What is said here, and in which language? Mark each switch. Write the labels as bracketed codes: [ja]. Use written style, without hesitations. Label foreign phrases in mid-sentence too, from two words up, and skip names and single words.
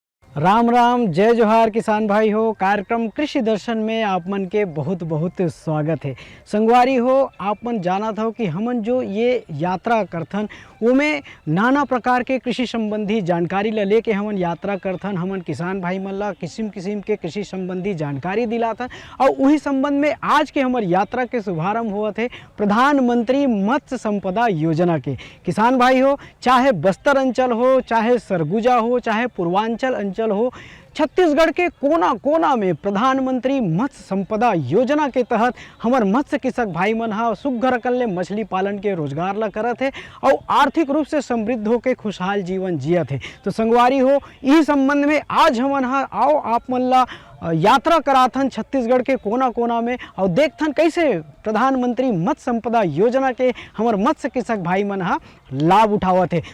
[hne] राम राम जय जोहार किसान भाई हो। कार्यक्रम कृषि दर्शन में आप मन के बहुत बहुत स्वागत है। संगवारी हो, आप मन जाना था कि हमन जो ये यात्रा करथन उमें नाना प्रकार के कृषि संबंधी जानकारी ला लेके हमन यात्रा करथन। हमन किसान भाई मन ला किसिम किसिम के कृषि संबंधी जानकारी दिलाथन और वही संबंध में आज के हमार यात्रा के शुभारंभ हुआ थे प्रधानमंत्री मत्स्य संपदा योजना के। किसान भाई हो, चाहे बस्तर अंचल हो, चाहे सरगुजा हो, चाहे पूर्वांचल अंचल हो, छत्तीसगढ़ के कोना कोना में प्रधानमंत्री मत्स्य संपदा योजना के तहत हमार मत्स्य कृषक भाई मन हा सुग्घर अकल मछली पालन के रोजगार ला करत है और आर्थिक रूप से समृद्ध होकर खुशहाल जीवन जियत है। तो संगवारी हो, इस संबंध में आज हमन हा आओ आप मन ला यात्रा कराथन छत्तीसगढ़ के कोना कोना में और देखथन कैसे प्रधानमंत्री मत्स्य संपदा योजना के हमार मत्स्य कृषक भाई मन हा लाभ उठावत है।